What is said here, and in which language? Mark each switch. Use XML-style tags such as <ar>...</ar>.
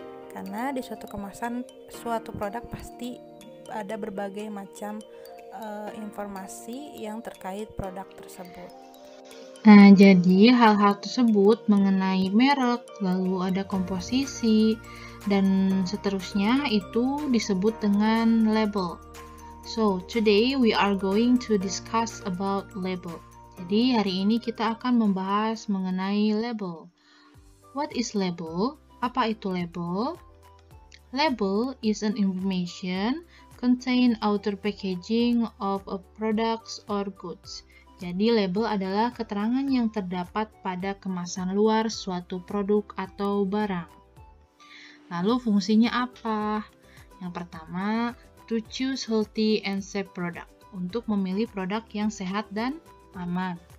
<id>Karena di suatu kemasan suatu produk pasti ada berbagai macam informasi yang terkait produk tersebut. Nah, jadi hal-hal tersebut mengenai merek, lalu ada komposisi, dan seterusnya itu disebut dengan label.</id> <en>So, today we are going to discuss about label.</en> <id>Jadi, hari ini kita akan membahas mengenai label.</id> <en>What is label? Apa itu label? Label is an information contain outer packaging of a products or goods.</en> <id>Jadi label adalah keterangan yang terdapat pada kemasan luar suatu produk atau barang. Lalu fungsinya apa? Yang pertama, to choose healthy and safe product, untuk memilih produk yang sehat dan aman.</id>